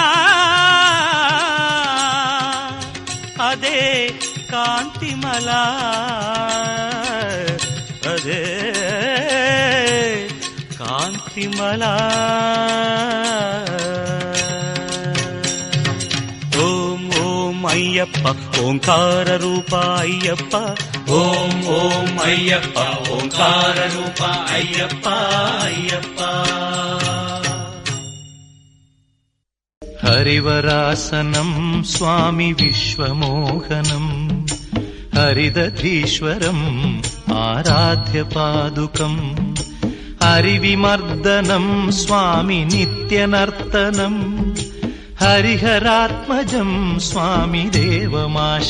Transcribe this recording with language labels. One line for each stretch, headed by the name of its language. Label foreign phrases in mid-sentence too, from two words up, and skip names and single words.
Telugu: అదే కాంతిమల, అదే కాంతిమల.
Sanskrit: ఓం ఓం అయ్యప్ప ఓంకార రూప అయ్యప్ప, ಓಂ ಓಂ ಅಯ್ಯಪ್ಪ ಓಂಕಾರ ರೂಪ ಅಯ್ಯಪ್ಪ ಅಯ್ಯಪ್ಪ. ಹರಿವರಾಸನಂ ಸ್ವಾಮಿ ವಿಶ್ವಮೋಹನಂ ಹರಿದಧೀಶ್ವರಂ ಆರಾಧ್ಯ ಪಾದುಕಂ ಹರಿವಿಮರ್ದನಂ ಸ್ವಾಮಿ ನಿತ್ಯನರ್ತನಂ ಹರಿಹರಾತ್ಮಜಂ ಸ್ವಾಮಿ ದೇವಮಾಶ್ರಯಾಮಿ.